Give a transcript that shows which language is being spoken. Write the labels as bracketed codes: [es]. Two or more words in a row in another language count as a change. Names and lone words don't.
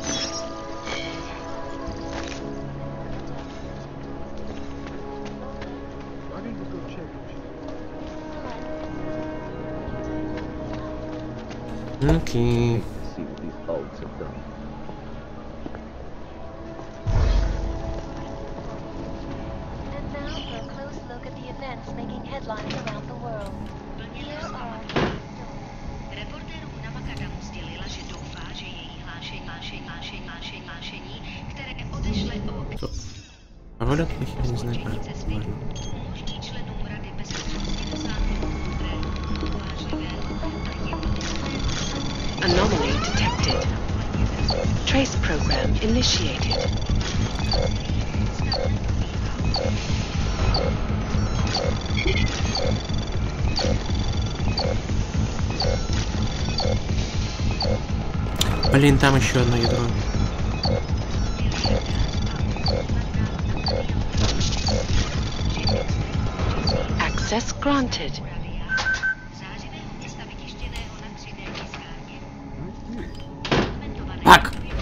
[en] Okay. See what these olds have done. And now for a close look at the events making headlines around the world. Here are... [cs] Reportér Namaka mu sdělila, že doufá, že její hlášení, které odešle o... [ru] А валют их не знаю. [cs] Umožní členům Rady bezpečnosti dosáhnout modré, uvážlivé [en] Anomaly detected. Trace program initiated. [ru] Блин, там еще одно ядро. [en] Access granted. [ru] Так.